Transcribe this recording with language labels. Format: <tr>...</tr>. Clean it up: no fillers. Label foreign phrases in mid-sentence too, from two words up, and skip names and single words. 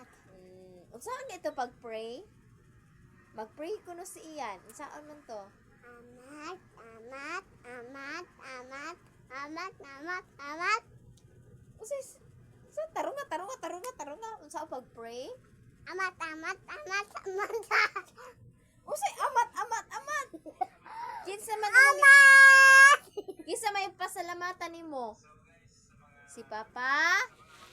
<ceb>Saan ito pag-pray? Mag-pray ko no si Ian. Saan man to? Amat, amat, amat, amat, amat, amat, amat. Sa tarunga. Unsa pag-pray? Amat, amat, amat, amat. Usay amat. Kinsa man Amat! Kinsa may pasalamatan nimo? Si Papa?</ceb>